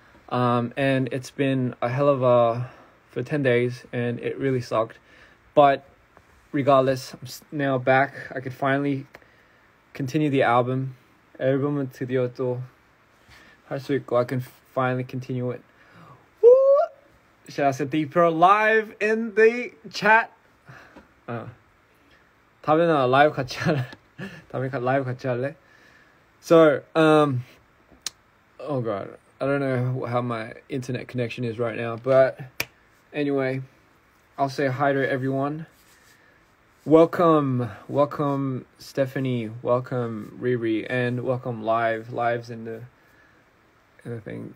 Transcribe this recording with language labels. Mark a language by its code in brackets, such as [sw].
[en] And it's been a hell of for 10 days, and it really sucked. But regardless, I'm now back. I could finally continue the album. [ko] 앨범은 드디어 또 할 수 있고, [en] I can finally continue it. Should I say deeper live in the chat? [ko] 다음에는 라이브 같이 할래? [en] So, oh god, I don't know how my internet connection is right now, but anyway, I'll say hi to everyone. Welcome Stephanie, welcome Riri, and welcome Lives in the thing.